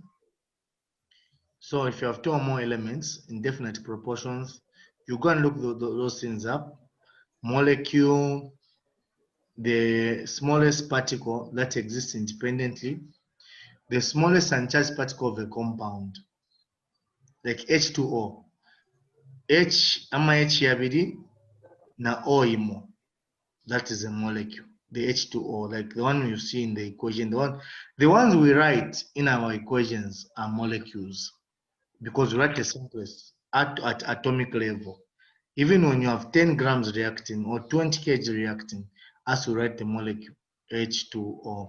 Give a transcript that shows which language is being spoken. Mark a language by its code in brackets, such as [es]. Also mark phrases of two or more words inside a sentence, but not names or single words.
[en] So if you have two or more elements in definite proportions, you go and look those things up. Molecule, the smallest particle that exists independently, the smallest uncharged particle of a compound, like H2O. [bem] H ama H yabiri na O imo. [en] That is a molecule. The H2O, like the one you see in the equation, the ones we write in our equations are molecules, because we write the simplest at atomic level. Even when you have 10 grams reacting or 20 kg reacting, as we write the molecule H2O.